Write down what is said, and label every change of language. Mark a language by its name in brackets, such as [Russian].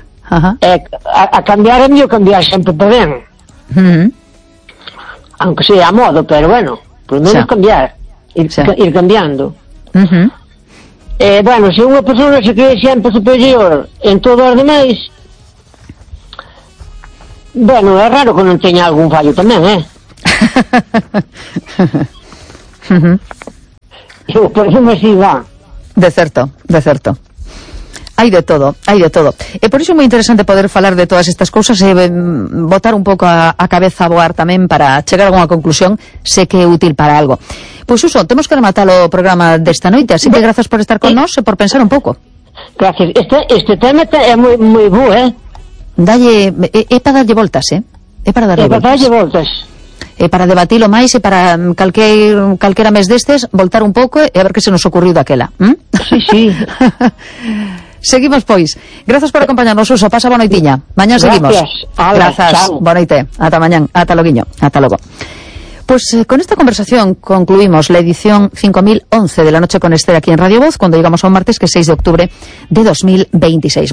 [Galician] A cambiar é mío cambiar sempre por ben. Uh-huh. [Spanish] Aunque sea a modo, [Galician] pero bueno, por menos xa. Cambiar. Ir cambiando. Uh-huh. Bueno, se unha persona se cree sempre superior en todo os demais, bueno, é raro que non teña algún fallo tamén, Uh-huh. Por eso me siga. De certo. Hai de todo. E por iso é moi interesante poder falar de todas estas cousas e botar un pouco a cabeza a voar tamén para chegar a alguna conclusión, sé que é útil para algo. Pois, Uso, temos que rematar o programa desta noite, así que grazas por estar con nós e por pensar un pouco. Gracias. Este tema é moi, moi bo, Dalle, é para darlle voltas, É para darlle voltas. É para darlle voltas. E para debatilo máis e para calquera mes destes, voltar un pouco e a ver que se nos ocurriu daquela. Sí, sí. Seguimos, pois. Grazas por acompañarnos, Suso. Pasa boa noitiña. Mañán seguimos. Grazas. Boa noite. Ata mañán. Ata loguiño. Ata logo. [Spanish] Pues con esta conversación concluimos la edición 5011 de La Noche con Esther aquí en Radio Voz, cuando llegamos a un martes que es 6 de octubre de 2026.